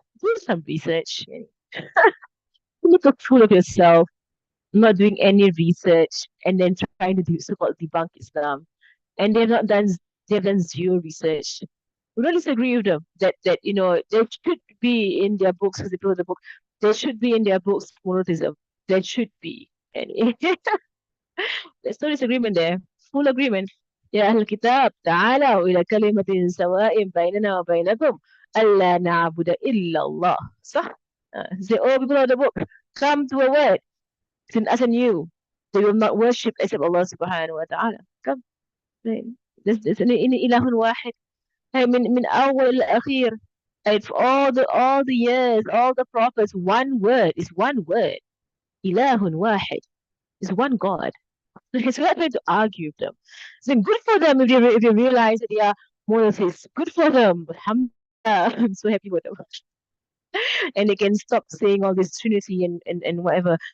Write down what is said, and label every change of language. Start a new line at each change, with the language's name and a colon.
English: Do some research. You make a fool of yourself, not doing any research, and then trying to do so-called debunk Islam. And they've done zero research. We don't disagree with them that there should be in their books, because they wrote the book, there should be in their books monotheism. There should be. And there's no disagreement there. Full agreement.
Arabic: يا أهل الكتاب تعالوا إلى كلمة سواء بيننا وبينكم ألا نعبد إلا الله. صح?
English: Say, oh, people of the book, come to a word between us and you. They will not worship except Allah subhanahu wa ta'ala. Come. Right.
Arabic: This إن إله واحد. Hey, من أول إلى الأخير.
English: And for all the years, all the prophets, one word is one word.
Arabic: إله واحد
English: is one God. So we're not trying to argue with them. So good for them if they realize that they are monotheists. Good for them. Alhamdulillah. I'm so happy for them. And they can stop saying all this Trinity and whatever.